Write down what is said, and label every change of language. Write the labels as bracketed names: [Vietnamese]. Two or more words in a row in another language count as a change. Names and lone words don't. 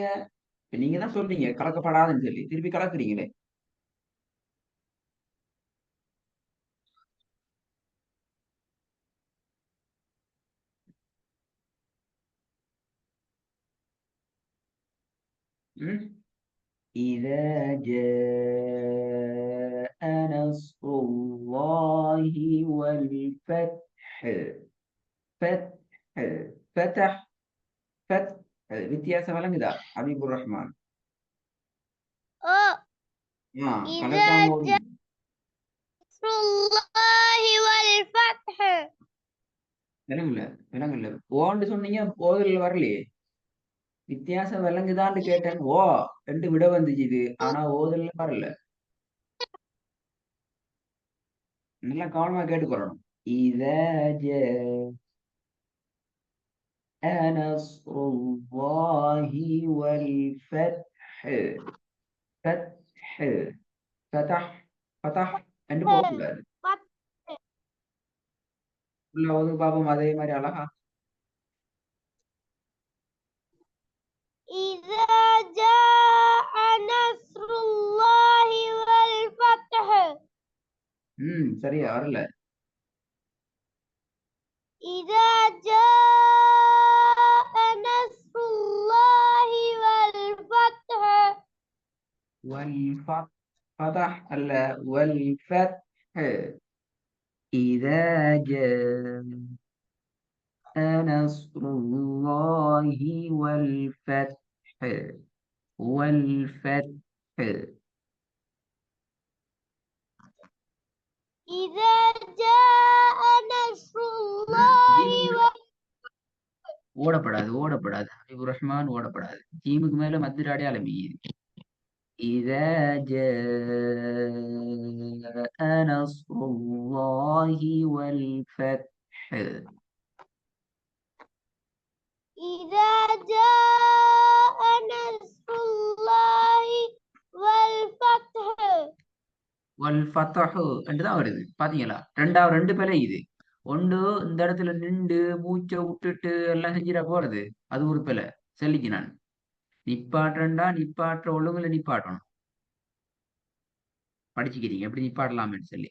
[Tamil] இப்ப நீங்க தான் சொல்றீங்க கலக்கப்படாதுன்னு சொல்லி திருப்பி கலக்குறீங்களே. [Arabic] ம் إذا جاء نصر الله والفتح. فتح فتح فتح. [Tamil] வித்தியாசம் விளங்குதா ஹபீபுர் ரஹ்மான்? [Arabic] ஓ إذا [Tamil] கலக்காம [Arabic] جاء نصر الله والفتح. [Tamil] விளங்குல விளங்குல. ஓன்னு சொன்னீங்க, ஓதுல வரலையே. வித்தியாசம் விளங்குதான்னு கேட்டேன். ஓ ரெண்டு விட வந்துச்சு இது. ஆனா ஓதுல வரல. நல்லா கவனமா கேட்டு போறணும். இத [Arabic] نصر الله والفتح فتح فتح فتح [Tamil] என்று போகக்கூடாது. உள்ள வந்து பாப்போம் அதே மாதிரி அழகா. [Arabic] إذا جاء نصر الله والفتح [Tamil] சரியா வரல. [Arabic] إذا جاء نصر الله والفتح والفتح فتح அல்ல والفتح إذا جاء نصر الله والفتح والفتح إذا جاء نصر الله [Tamil] ஓடப்படாது ஓடப்படாது ஹபீபுர் ரஹ்மான் ஓடப்படாது. ஜீமுக்கு மேல மத்திர அடையாளம் இது. [Arabic] إذا جاء نصر الله والفتح إذا جاء نصر الله والفتح [Tamil] والفتح என்றுதான் வருது. பாத்தீங்களா? ரெண்டாவது ரெண்டு பேரை இது. ஒன்று இந்த இடத்துல நின்று மூச்சை விட்டுட்டு எல்லாம் செஞ்சிட போறது. அது ஒரு பிழை. சொல்லிக்கு நான் நிப்பாட்டுறா நிப்பாட்டுற ஒழுங்குல நிப்பாட்டணும். படிச்சுக்கிறீங்க எப்படி நிப்பாடலாம்னு சொல்லி.